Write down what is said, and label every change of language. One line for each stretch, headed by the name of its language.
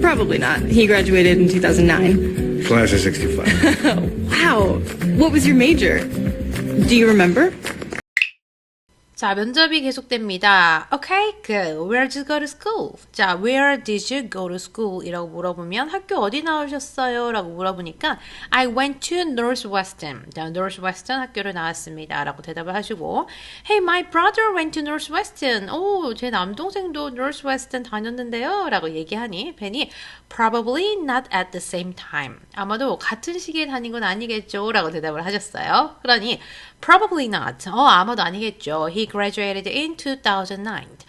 English: Probably not. He graduated in 2009. Class of 65. Wow. What was your major? Do you remember?
Korean: 자, 면접이 계속됩니다.
English: Okay, good. Where did you go to school? 자, where did you go to school?
Korean: 이라고 물어보면 학교 어디 나오셨어요? 라고 물어보니까
English: I went to Northwestern.
Korean: 자, Northwestern 학교를 나왔습니다. 라고 대답을 하시고
English: Hey, my brother went to Northwestern.
Korean: 오, 제 남동생도 Northwestern 다녔는데요. 라고 얘기하니 벤이
English: Probably not at the same time.
Korean: 아마도 같은 시기에 다닌 건 아니겠죠? 라고 대답을 하셨어요. 그러니
English: Probably not.
Korean: 아마도 아니겠죠.
English: He graduated in 2009.